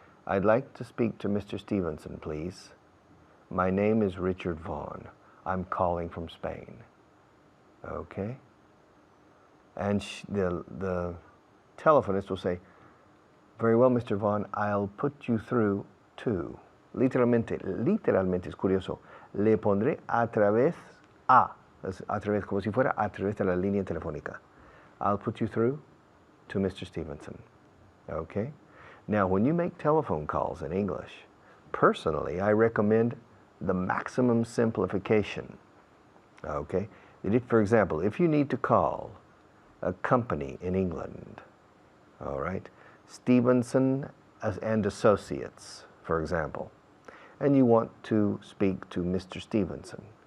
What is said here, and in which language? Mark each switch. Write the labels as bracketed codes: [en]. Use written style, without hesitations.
[en] I'd like to speak to Mr. Stevenson, please. My name is Richard Vaughan. I'm calling from Spain. Okay? And the telephonist will say, very well, Mr. Vaughan, I'll put you through to. [es] Literalmente es curioso. Le pondré a través como si fuera a través de la línea telefónica. [en] I'll put you through to Mr. Stevenson. Okay? Now, when you make telephone calls in English, personally, I recommend the maximum simplification. Okay? For example, if you need to call a company in England, all right, Stevenson and Associates, for example, and you want to speak to Mr. Stevenson.